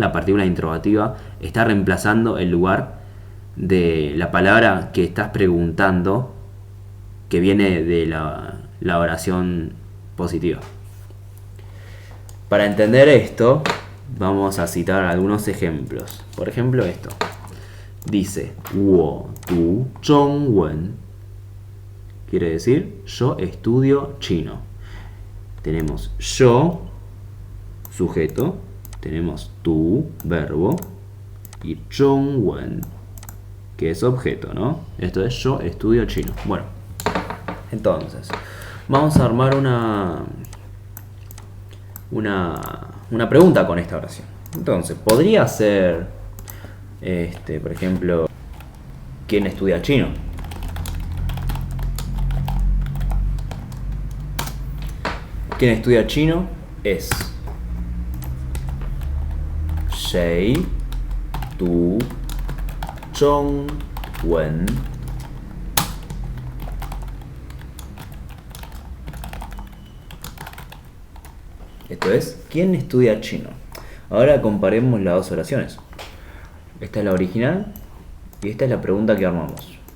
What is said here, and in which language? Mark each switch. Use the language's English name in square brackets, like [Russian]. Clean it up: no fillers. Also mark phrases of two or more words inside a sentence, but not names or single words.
[Spanish] La partícula interrogativa está reemplazando el lugar de la palabra que estás preguntando, que viene de la oración positiva. Para entender esto, vamos a citar algunos ejemplos. Por ejemplo, esto. Dice, [Chinese] 我读中文. [Spanish] Quiere decir, yo estudio chino. Tenemos yo, sujeto. Tenemos tu, verbo. Y 中文, que es objeto, ¿no? Esto es, yo estudio chino. Bueno, entonces, vamos a armar una pregunta con esta oración. Entonces, podría ser, por ejemplo, ¿quién estudia chino? ¿Quién estudia chino? Es [Chinese] 谁读中文? [Spanish] Esto es, ¿quién estudia chino? Ahora comparemos las dos oraciones. Esta es la original y esta es la pregunta que armamos.